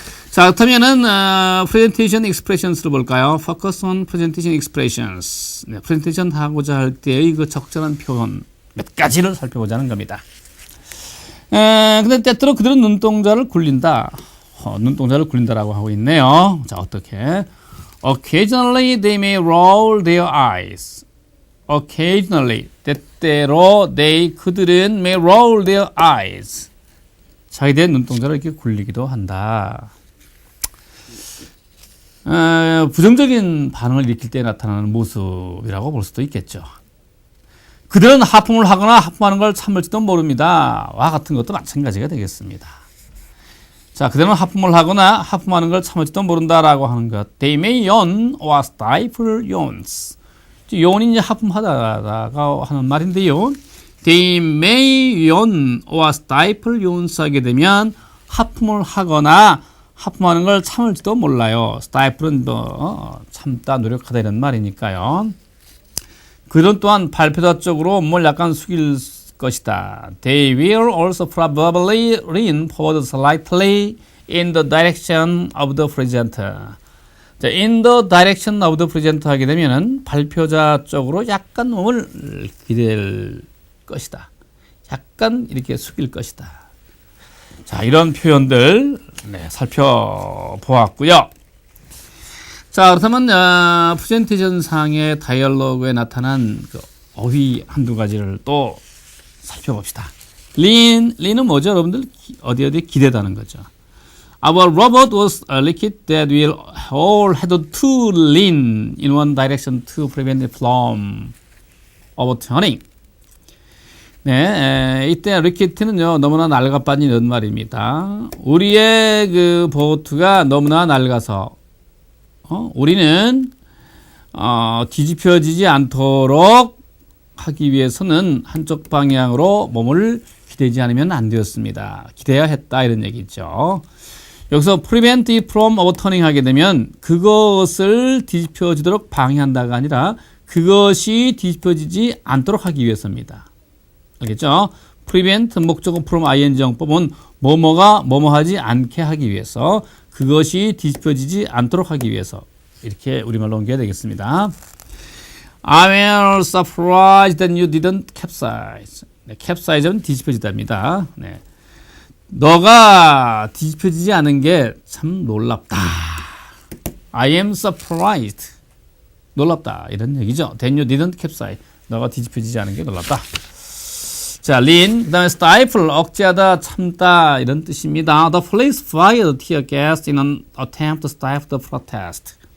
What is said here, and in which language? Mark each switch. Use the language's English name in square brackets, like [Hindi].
[Korean] 자, 그렇다면은 [English] presentation expressions [Korean] 를 볼까요? [English] Focus on presentation expressions. [Korean] 네, 프레젠테이션 하고자 할 때의 그 적절한 표현 몇 가지를 살펴보자는 겁니다. 근데 때때로 그들은 눈동자를 굴린다. 눈동자를 굴린다라고 하고 있네요. 자, 어떻게? [English] Occasionally they may roll their eyes. Occasionally, 때때로 그들은 may roll their eyes. [Korean] 자기들의 눈동자를 이렇게 굴리기도 한다. 부정적인 반응을 일으킬 때 나타나는 모습이라고 볼 수도 있겠죠. 그들은 하품을 하거나 하품하는 걸 참을지도 모릅니다. 와 같은 것도 마찬가지가 되겠습니다. 자, 그들은 하품을 하거나 하품하는 걸 참을지도 모른다라고 하는 것. [English] They may yawn or stifle yawns. [Korean] yawn이 이제 하품하다가 하는 말인데요. [English] They may yawn or stifle yawns [Korean] 하게 되면 하품을 하거나 하품하는 걸 참을지도 몰라요. stifle은 참다, 노력하다 이런 말이니까요. 그들은 또한 발표자적으로 뭘 약간 숙일 것이다. [English] They will also probably lean forward slightly in the direction of the presenter. [Korean] 자, [English] in the direction of the presenter [Korean] 하게 되면은 발표자 쪽으로 약간 몸을 기댈 것이다. 약간 이렇게 숙일 것이다. 자, 이런 표현들 살펴보았고요. 자, 그렇다면 프레젠테이션 상의 다이얼로그에 나타난 그 어휘 한두 가지를 또 살펴봅시다. lean은 뭐죠? 여러분들 어디 기대다는 거죠. [English] Our robot was a liquid that we all had to lean in one direction to prevent it from overturning. [Korean] 네, 이때 리퀴트는요 너무나 낡아빠진 이런 말입니다. 우리의 그 보트가 너무나 낡아서 우리는 뒤집혀지지 않도록 하기 위해서는 한쪽 방향으로 몸을 기대지 않으면 안 되었습니다. 기대야 했다 이런 얘기죠. 여기서 [English] prevent it from overturning [Korean] 하게 되면 그것을 뒤집혀지도록 방해한다가 아니라 그것이 뒤집혀지지 않도록 하기 위해서입니다. 알겠죠? prevent 목적어 from ing 영법은 뭐뭐가 뭐뭐하지 않게 하기 위해서 그것이 뒤집혀지지 않도록 하기 위해서 이렇게 우리말로 옮겨야 되겠습니다. [English] I am surprised that you didn't capsize. [Korean] 네, capsize는 뒤집혀지답니다. 네. 너가 뒤집혀지지 않은 게 참 놀랍다. [English] I am surprised. [Korean] 놀랍다. 이런 얘기죠. [English] That you didn't capsize. [Korean] 너가 뒤집혀지지 않은 게 놀랍다. 자, lean, 그 다음에 stifle, 억제하다, 참다 이런 뜻입니다. [English] The police fired tear gas in an attempt to stifle the protest.